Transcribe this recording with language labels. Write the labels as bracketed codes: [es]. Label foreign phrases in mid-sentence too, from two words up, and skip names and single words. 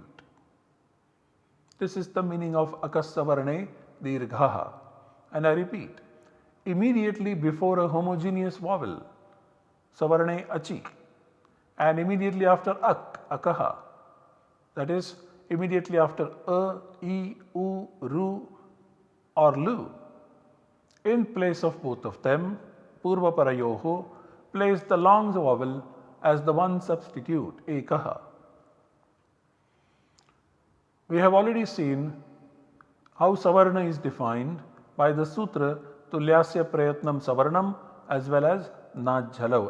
[en] This is the meaning of [sa] अकःसवर्णे दीर्घः. [en] And I repeat, immediately before a homogeneous vowel, [sa] सवर्णे अचि, [en] and immediately after ak, akaha, that is immediately after a, e, u, ru or lu, in place of both of them, [sa] पूर्व परयोः, [en] place the long vowel as the one substitute, ekaha. We have already seen how savarna is defined by the sutra [sa] तुल्यास्य प्रयत्नं सवर्णम् [en] as well as najhalav.